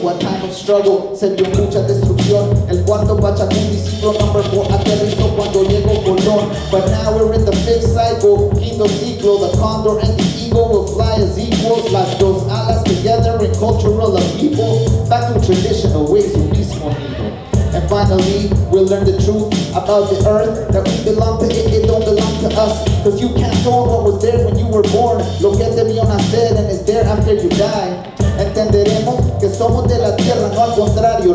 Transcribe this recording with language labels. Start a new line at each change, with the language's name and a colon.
English: What time of struggle,
Spanish: se vio mucha destrucción. El cuarto Pachacuti, ciclo number 4, aterrizó cuando llegó Colón.
English: But now we're in the fifth cycle,
Spanish: quinto ciclo.
English: The condor and the eagle will fly as equals.
Spanish: Las dos alas
English: together in cultural upheaval. Back to traditional ways of
Spanish: mismo nido.
English: And finally, we'll learn the truth about the earth, that we belong to it, it don't belong to us. Cause you can't own what was there when you were born.
Spanish: Lo que te vio nacer
English: and is there after you die.
Spanish: Entenderemos que somos de la tierra, no al contrario.